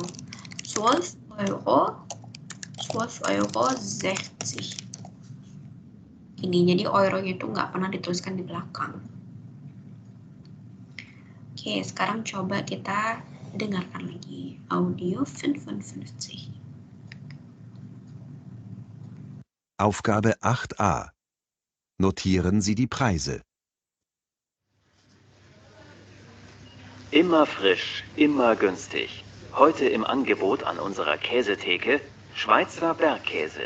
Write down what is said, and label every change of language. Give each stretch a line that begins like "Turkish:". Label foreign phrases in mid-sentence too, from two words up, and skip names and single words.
Indonesian: 12 Euro 60. Ini jadi euronya itu nggak pernah dituliskan di belakang. Oke, sekarang coba kita dengarkan lagi audio 55.
German: Aufgabe 8a. Notieren Sie die Preise. Immer frisch, immer günstig. Heute im Angebot an unserer Käsetheke Schweizer Bergkäse.